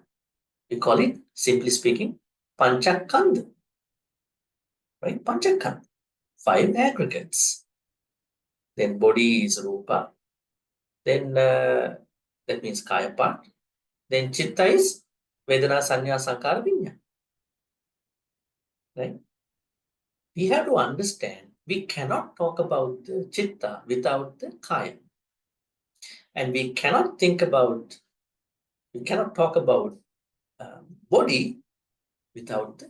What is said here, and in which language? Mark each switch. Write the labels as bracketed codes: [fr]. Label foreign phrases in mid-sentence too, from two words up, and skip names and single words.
[en] We call it, simply speaking, panchakanda. Right? Panchakanda. 5 aggregates. Then body is rupa. Then that means kaya part. [pi] Then chitta is vedana, sanya, sankara, vinyana. [en] Right? We have to understand we cannot talk about the chitta without the kaya. And we cannot talk about body without the chitta.